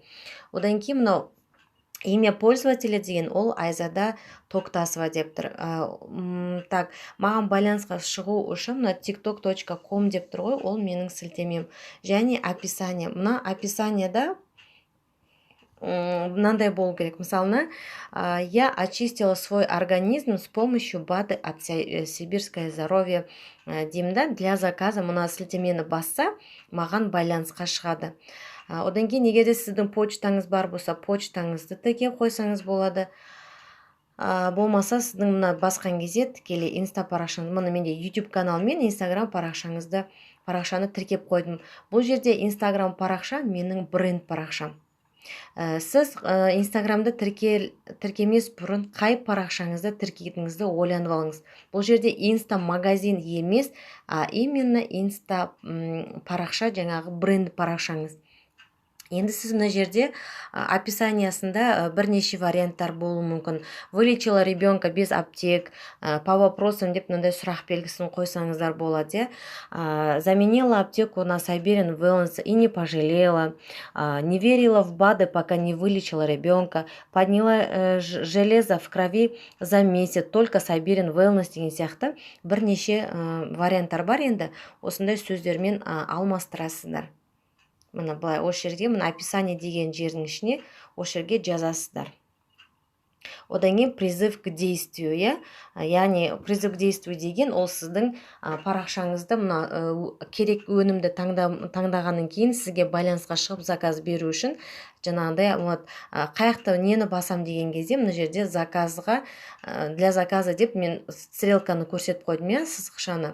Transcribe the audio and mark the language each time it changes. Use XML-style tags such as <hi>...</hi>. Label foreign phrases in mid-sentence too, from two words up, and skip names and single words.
<kk>Одан кейін мынау</kk> <ru>имя пользователя</ru> <kk>деген ол Айзада Тоқтасова деп тұр. Так, маған байланысқа шығу үшін мына tiktok.com деп тұр ғой, ол менің сілтемем. Және описание. Мына описаниеда мынандай болу керек. Мысалы,</kk> <ru>я очистила свой организм с помощью БАДы от Сибирское здоровье деймін, для заказа.</ru> <kk>Мына сілтемені басса, маған байланысқа шығады. Одан кейін егер де сіздің почтаңыз бар болса, почтаңызды тіркеп қойсаңыз болады. Болмаса сіздің мына басқан кезде тікелей инста парақшаңыз, мына менде YouTube канал мен Instagram парақшаны тіркеп қойдым. Бұл жерде Instagram парақша менің бренд парақшам. Сіз Instagram'ды тіркемес бұрын қай парақшаңызды тіркейтініңізді ойланып алыңыз. Бұл жерде инста магазин емес, именно инста парақша, жаңағы бренд парақшаңыз. Енді сіз мына жерде описаниясында бірнеше варианттар болуы мүмкін.</kk> <ru>Вылечила ребенка без аптек, по вопросам</ru> <kk>деп мынандай сұрақ белгісін қойсаңыздар болады.</kk> <ru>Заменила аптеку на Сайберин Wellness и не пожалела. Не верила в БАДы, пока не вылечила ребенка. Подняла железо в крови за месяц, только Сайберин Wellness</ru> <kk>деген сияқты бірнеше варианттар бар. Енді осындай сөздермен алмастырасыздар. Мына былай осы жерге, мына описание деген жердің ішіне осы жерге жазасыздар. Одан кейін</kk> <ru>призыв к действию,</ru> <kk>яғни</kk> <ru>призыв к действию</ru> <kk>деген ол сіздің парақшаңызды мына керек өнімді таңдағаннан кейін сізге байланысқа шығып заказ беру үшін жаңағыдай қаяқта нені басам деген кезде мына жерде заказға,</kk> <ru>для заказа</ru> <kk>деп мен стрелканы көрсетіп қойдым, сызықшаны.</kk>